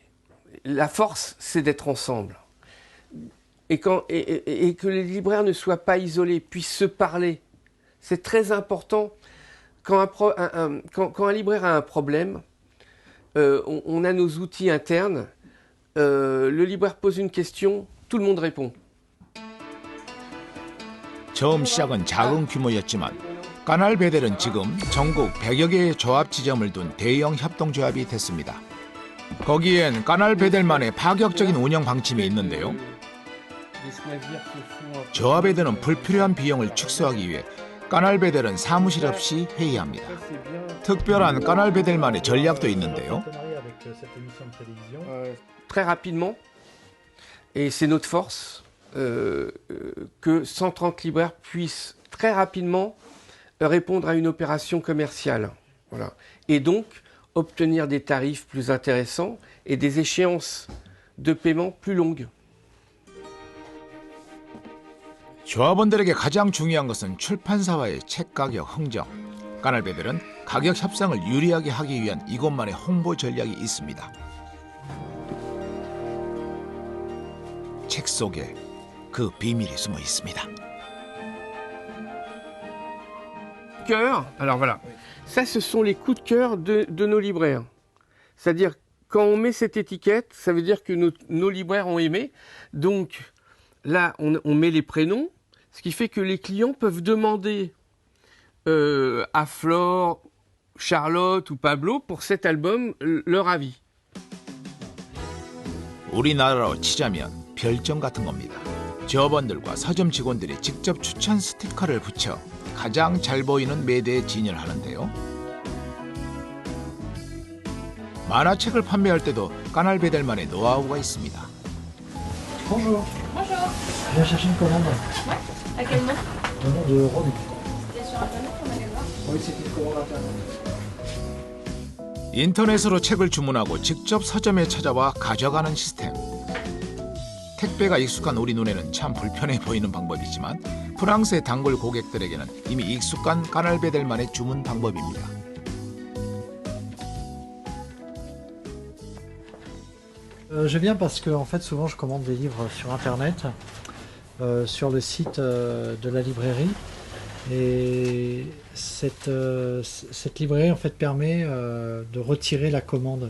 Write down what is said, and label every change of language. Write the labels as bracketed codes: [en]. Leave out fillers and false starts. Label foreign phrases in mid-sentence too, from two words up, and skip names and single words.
[fr] La force, c'est d'être ensemble. Et que les libraires ne soient pas isolés, puissent se parler. C'est très important. Quand un libraire a un problème, on a nos outils internes. Le libraire pose une question, tout le monde répond. [ko] 처음 시작은 작은 규모였지만 까날베델은 지금 전국 100여 개의 조합 지점을 둔 대형 협동조합이 됐습니다. 거기엔 까날베델만의 파격적인 운영 방침이 있는데요. 조합에 드는 불필요한 비용을 축소하기 위해 까날베델은 사무실 없이 회의합니다. 특별한 까날베델만의 전략도 있는데요. [fr] cette émission de télévision. Très rapidement, et c'est notre force, que 130 libraires puissent très rapidement répondre à une opération commerciale. Voilà. Et donc, obtenir des tarifs plus intéressants et des échéances de paiement plus longues. [ko] 조합원들에게 가장 중요한 것은 출판사와의 책 가격 흥정. 까날배들은 가격 협상을 유리하게 하기 위한 이것만의 홍보 전략이 있습니다. 책 속에 그 비밀이 숨어 있습니다. [fr] Cœur, alors voilà, ça ce sont les coups de cœur de nos libraires. C'est-à-dire quand on met cette étiquette, ça veut dire que nos libraires ont aimé. Donc là, on met les prénoms, ce qui fait que les clients peuvent demander à Flore, Charlotte ou Pablo pour cet album leur avis. [ko] 우리나라로 치자면 별점 같은 겁니다. 조합원들과 서점 직원들이 직접 추천 스티커를 붙여 가장 잘 보이는 매대에 진열하는데요. 만화책을 판매할 때도 까날배들만의 노하우가 있습니다. [fr] Bonjour. Bonjour. Je viens chercher une commande. Ouais. À quel nom? Au nom de René. C'était sur internet qu'on allait voir? Oui, c'est une commande internet. [ko] 인터넷으로 책을 주문하고 직접 서점에 찾아와 가져가는 시스템. 택배가 익숙한 우리 눈에는 참 불편해 보이는 방법이지만 프랑스의 단골 고객들에게는 이미 익숙한 까날배들만의 주문 방법입니다. [fr] Je viens parce que en fait, souvent, je commande des livres sur Internet, sur le site de la librairie. Et cette librairie en fait, permet de retirer la commande.